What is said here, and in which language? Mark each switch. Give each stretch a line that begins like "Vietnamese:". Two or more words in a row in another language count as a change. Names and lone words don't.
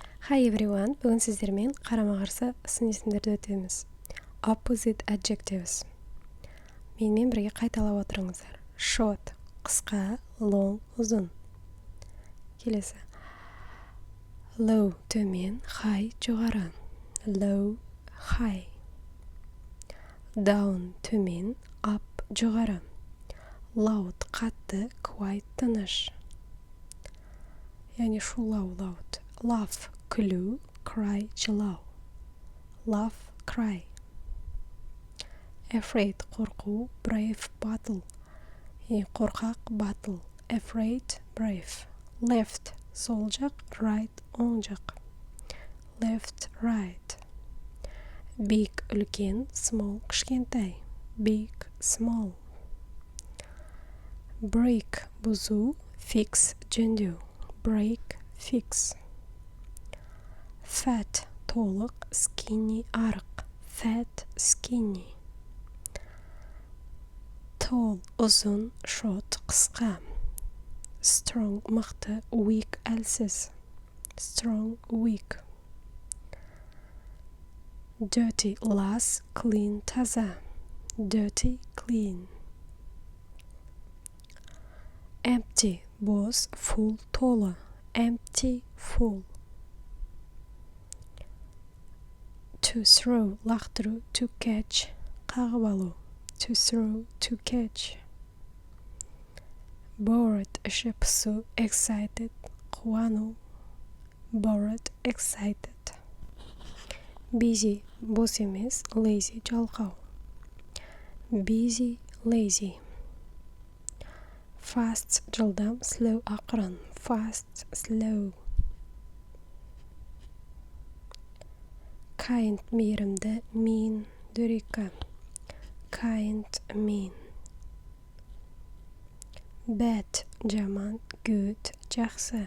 English: Hi everyone,
Kazakh: бүгін сіздермен қарама-қарсы сын есімдерді өтеміз.
English: Opposite adjectives.
Kazakh: Менімен бірге қайталап отырыңыздар. Short, қысқа, long, ұзын. Келесі. Low, төмен, high, жоғары.
English: Low, high. Down, төмен, up,
Kazakh: жоғары. Loud, қатты, quiet, тыныш. Яғни шулау,
English: loud. Laugh,
Kazakh: күлу, cry, жылау.
English: Laugh, cry. Afraid, қорқу, brave, battle.
Kazakh: Қорқақ, battle.
English: Afraid, brave. Left,
Kazakh: сол жақ, right, оң жақ.
English: Left, right. Big, үлкен, small, кішкентай. Big, small. Break, бұзу, fix, жөндеу. Break, fix. Fat, толық, skinny, арық. Fat, skinny. Tall,
Kazakh: ұзын, short, қысқа. Strong, мықты, weak, әлсіз.
English: Strong, weak. Dirty, лас, clean, таза. Dirty, clean. Empty, бос, full, толы. Empty, full. To throw, лақтыру, to catch,
Kazakh: қағып алу.
English: To throw, to catch. Bored,
Kazakh: іші пысу, excited, қуану.
English: Bored, excited. Busy,
Kazakh: бос емес, lazy, жалқау.
English: Busy, lazy. Fast, жылдам, slow, ақырын. Fast, slow. Kind, мейірімді, mean, дөрекі. Kind, mean. Bad, жаман, good, жақсы.